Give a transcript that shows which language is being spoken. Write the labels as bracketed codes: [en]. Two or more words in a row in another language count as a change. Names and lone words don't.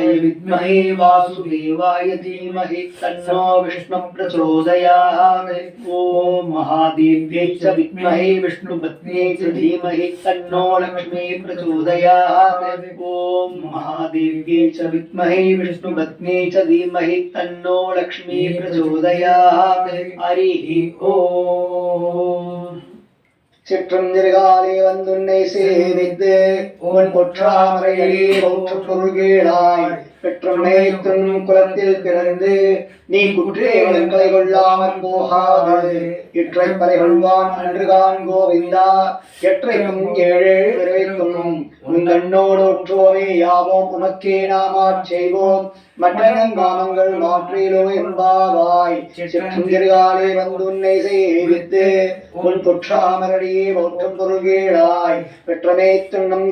[sa] विद्महे वासुदेवाय धीमहि तन्नो विष्णुः प्रचोदयात् ॐ महादेव्यै च विद्महे विष्णुपत्न्यै च धीमहि तन्नो लक्ष्मी प्रचोदयात् ॐ महादेव्यै च विद्महे विष्णुपत्न्यै च धीमहि तन्नो लक्ष्मी प्रचोदयात् हरिः [ta] ॐ சிற்றஞ்சிறுகாலே வந்துன்னை சேவித்து உன் பொற்றாமரையிலே போற்று பொருள்கேளாய் பெற்றமை துன் குலத்தில் பிறந்து நீ குற்றேவலங்களை கொள்ளாமல் போகாது இற்றை பறை கொள்வான் அன்றுகான் கோவிந்தா எற்றைக்கும் ஏழு விரைக்கும் உங்கண்ணோடு ஒற்றுவோமே யாவோம் உமக்கே நாமாச் செய்வோம் மற்றனங்காமங்கள் மாற்றிலோ என்பாவாய் சிற்றஞ்சிறுகாலே வந்துன்னை சேவித்து உன் பொற்றாமரடியே போற்றும் பொருள்கேளாய் பெற்றமே துண்ணும்